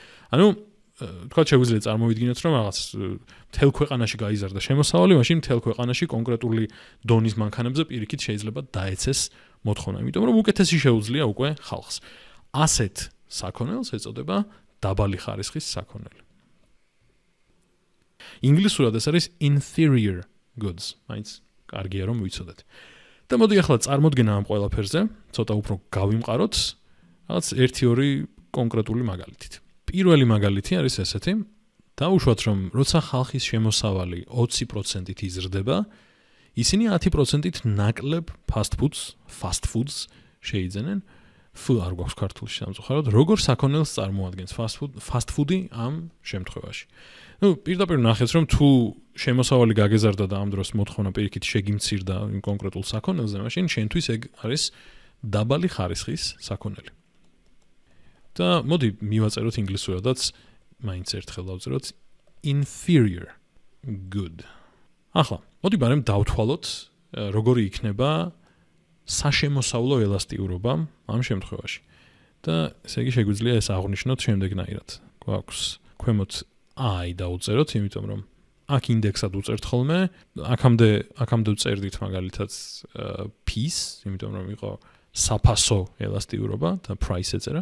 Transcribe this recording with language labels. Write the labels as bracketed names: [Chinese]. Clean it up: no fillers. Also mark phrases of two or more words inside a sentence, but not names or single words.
[Georgian] თქვათ შეგვიძლია წარმოვიდგინოთ რომ რაღაც მთელ ქვეყანაში გაიზარდა შემოსავალი, მაშინ მთელ ქვეყანაში კონკრეტული დონის მანქანებზე პირიქით შეიძლება დაეცეს მოთხოვნა, იმიტომ რომ უკეთესი შეუძლია უკვე ხალხს. ასეთ საქონელს ეწოდება დაბალი ხარისხის საქონელი. ინგლისურად ეს არის [English] inferior goods, [Georgian] მაინც კარგია რომ ვიცოდეთ. და მოდი ახლა წარმოდგენა ამ ყველაფერზე, ცოტა უფრო გავიმყაროთ, რაღაც 1-2 კონკრეტული მაგალითით. პირველი მაგალითი არის ესეთი, დაუშვათ რომ როცა ხალხის შემოსავალი 20%-ით იზრდება, ისინი 10%-ით ნაკლებ [English] fast foods [Georgian] შეიძენენ. არ გვაქვს ქართულში სამწუხაროდ, როგორ საქონელს წარმოადგენს [English] fast food-ი [Georgian] ამ შემთხვევაში. პირდაპირ ნახეთ, რომ თუ შემოსავალი გაგეზარდა და ამ დროს მოთხოვნა პირიქით შეგიმცირდა იმ კონკრეტულ საქონელზე, მაშინ შენთვის ეგ არის დაბალი ხარისხის საქონელი. და მოდი მივაწეროთ ინგლისურადაც, მაინც ერთხელ დავწეროთ [English] inferior good. [Georgian] ახლა, მოდი ბარემ დავთვალოთ, როგორი იქნება საშემოსავლო ელასტიურობა ამ შემთხვევაში. და ესე იგი შეგვიძლია ეს აღვნიშნოთ შემდეგნაირად. გვაქვს ქვემოთ I დავწეროთ, იმიტომ რომ აქ ინდექსად უწერთ ხოლმე, აქამდე ვწერდით მაგალითად P-ს, იმიტომ რომ იყო საფასო ელასტიურობა და price ეწერა.